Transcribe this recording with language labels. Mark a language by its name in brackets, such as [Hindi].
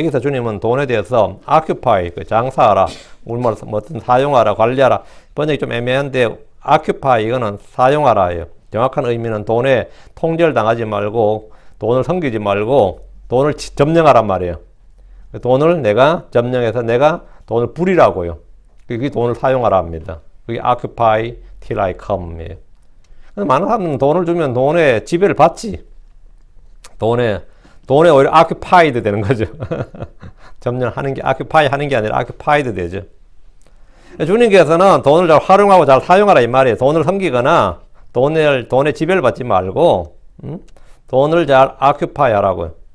[Korean] 여기서 주님은 돈에 대해서 occupy, 장사하라, 우리말 어떤 사용하라, 관리하라 번역이 좀 애매한데 occupy 이거는 사용하라예요. 정확한 의미는 돈에 통제를 당하지 말고 돈을 섬기지 말고 돈을 점령하란 말이에요. 돈을 내가 점령해서 내가 돈을 부리라고요. 그게 돈을 사용하라 합니다. 그게 [English] occupy till I come이에요. [Korean] 많은 사람들은 돈을 주면 돈에 지배를 받지. 돈에 오히려 occupied 되는 거죠. 점령하는 게 occupy 하는 게 아니라 occupied 되죠. 주님께서는 돈을 잘 활용하고 잘 사용하라 이 말이에요. 돈을 섬기거나 돈에 지배를 받지 말고 돈을 잘 occupy 하라고요.